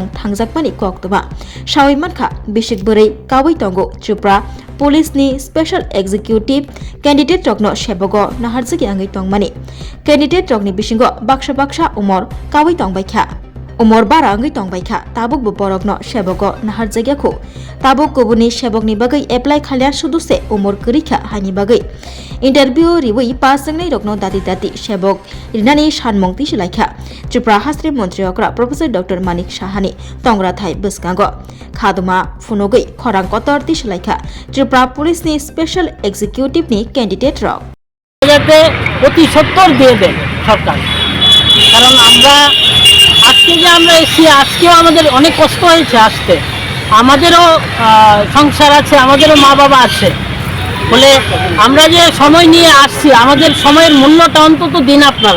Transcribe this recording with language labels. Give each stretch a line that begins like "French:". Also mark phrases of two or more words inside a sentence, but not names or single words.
Kok Borok: Thangjakmani Koktuma Shawi Mankha Bishikbari Kawi Tongo Tripura Police ni
English: Special Executive Candidate
Kok Borok: Rokno Shebogor Naharjagi Angai Tongmani Candidate Rokni Bishingo Baksha Umor Kawi Tongbaikha Umor bara angai tongbaikha tabuk bo borokno Shebogor Nahar Jagyakho tabuk kubuni Shebogni bagai apply khalyan suduse umor kurikha hani bagai interview riwi pasangnai rokno dati Shebog rinani shanmongti silaikha Tripura Hasri Mantri Okra Professor Dr. Manik Shahani Tongra Thai Buskango Khaduma Funogoi Khorang Kotorti silaikha Tripura Police ni
English: Special Executive
Kok Borok: ni Candidate Rok
Bangla: যাতে অতি সত্তর দিয়ে দেন সরকার, কারণ আমরা আজকে যে আমরা এসেছি আজকেও আমাদের অনেক কষ্ট হয়েছে আসতে, আমাদেরও সংসার আছে, আমাদেরও মা বাবা আছে বলে আমরা যে সময় নিয়ে আসছি আমাদের সময়ের মূল্যটা অন্তত দিন আপনারা।